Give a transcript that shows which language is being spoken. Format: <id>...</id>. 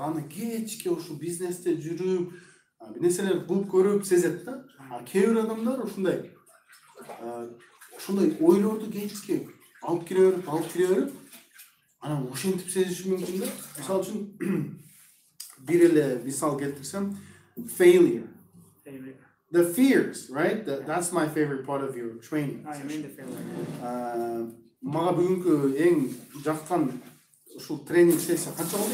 <ky>Аны кечке ушу бизнесте жүрүп, бир нерселерди кылып көрүп сезет да. Кээ бир адамдар ушундай ойлорду кечке алып кире берип, анан ошентип сезиши мүмкүн да. Мисалы үчүн бир эле мисал келтирсем, failure.</ky> <en>The fears, right? That's my favorite part of your training. I mean the failure.</en> <ky>Мага бүгүнкү эң жаккан ушул тренинг сессия канча болду?</ky>